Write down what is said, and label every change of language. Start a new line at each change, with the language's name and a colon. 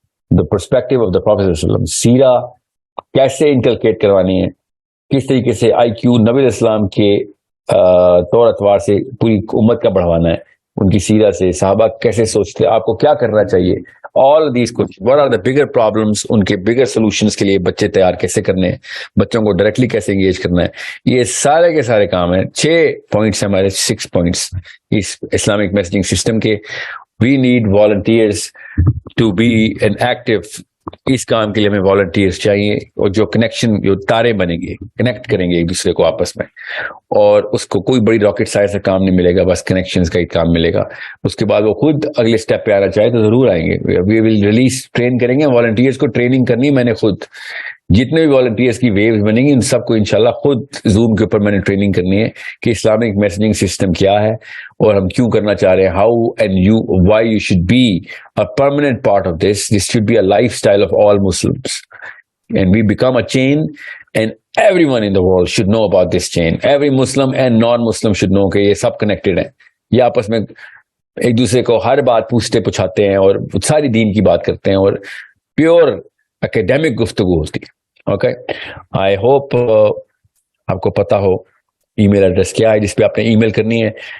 English: The perspective of the Prophet
Urdu: sallallahu alaihi wasallam, سیرہ کیسے inculcate کروانی ہے, کس طریقے سے آئی کیو نبی علیہ السلام کے طور اتوار سے پوری امت کا بڑھوانا ہے, ان کی سیرہ سے صحابہ کیسے سوچتے, آپ کو کیا کرنا چاہیے.
English: all these questions, what are the bigger problems,
Urdu: ان کے bigger solutions کے لیے بچے تیار کیسے کرنے ہیں, بچوں کو ڈائریکٹلی کیسے انگیج کرنا ہے, یہ سارے کے سارے کام ہیں. 6 پوائنٹس ہیں ہمارے, 6 پوائنٹس اس اسلامک میسجنگ سسٹم کے.
English: we need volunteers to be an active.
Urdu: اس کام کے لیے ہمیں والنٹیئرس چاہیے, اور جو کنیکشن, جو تارے بنیں گے, کنیکٹ کریں گے ایک دوسرے کو آپس میں, اور اس کو کوئی بڑی راکٹ سائنس کا کام نہیں ملے گا, بس کنیکشنز کا ہی کام ملے گا. اس کے بعد وہ خود اگلے اسٹیپ پہ آنا چاہے تو ضرور آئیں گے.
English: we will release,
Urdu: ٹرین کریں گے والنٹیئرس کو. ٹریننگ کرنی میں نے خود, جتنے بھی والنٹیئرس کی ویوز بنیں گی ان سب کو انشاءاللہ خود زوم کے اوپر میں نے ٹریننگ کرنی ہے کہ اسلامک میسجنگ سسٹم کیا ہے اور ہم کیوں کرنا چاہ رہے ہیں.
English: How and you, why you should be a permanent part of this. This should be a lifestyle of all Muslims, and we become a chain, and everyone in the world should know about this chain. Every Muslim and non-Muslim should know
Urdu: کہ یہ سب connected ہیں, یہ آپس میں ایک دوسرے کو ہر بات پوچھتے پوچھاتے ہیں اور ساری دین کی بات کرتے ہیں اور پیور اکیڈیمک گفتگو ہوتی ہے. اوکے, آئی ہوپ آپ کو پتا ہو ای میل ایڈریس کیا ہے جس پہ آپ نے ای میل کرنی ہے.